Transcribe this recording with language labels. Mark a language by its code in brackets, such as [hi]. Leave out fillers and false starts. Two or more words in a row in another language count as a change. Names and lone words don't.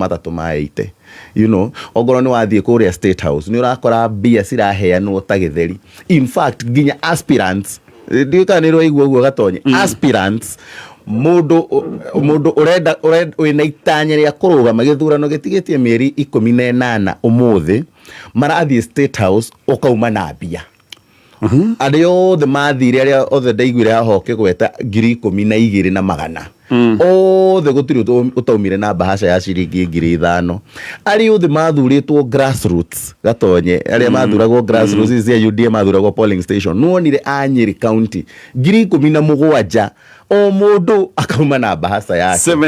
[ki] 380 ongoro ni wathie kuria State House ni urakora bia ciraheanwo ta githeri [en] in fact [ki] nginya aspirants ndiukanirwo igwo guo Gatonye aspirants mundu urenda wina itanya ria kurugama githurano gitigitie mieri 18 umuthi marathie State House ukauma na bia adio othe mathire aria othe ndaiguire haho kigweta 12,200 othe gutiri utaumire na bahasha ya ciringi 5,000 ari othe mathuritwo grassroots Gatonye aria mathuragwo grassroots cia UDA mathuragwo [en] polling station [ki] nuonire Anyeri County 17,000 o mundu akauma na bahasa yake